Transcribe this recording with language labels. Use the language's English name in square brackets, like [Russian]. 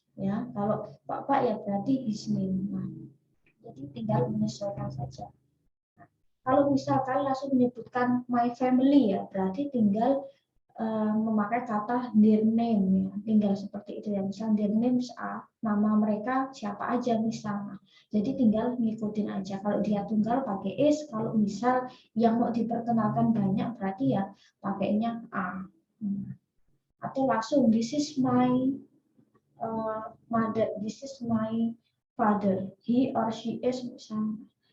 [Indonesian] Ya, kalau bapak ya berarti [English] his name. [Indonesian] Nah, jadi tinggal menyesuaikan saja. Nah, kalau misalkan langsung menyebutkan [English] my family [Indonesian] ya, berarti tinggal memakai kata [English] their name [Indonesian] ya, tinggal seperti itu ya. Misal [English] their names [Indonesian] nama mereka siapa aja misalnya. Jadi tinggal ngikutin aja. Kalau dia tunggal pakai is, kalau misal yang mau diperkenalkan banyak berarti ya pakainya a. Atau langsung [English] this is my mother, this is my father, he or she is misalnya.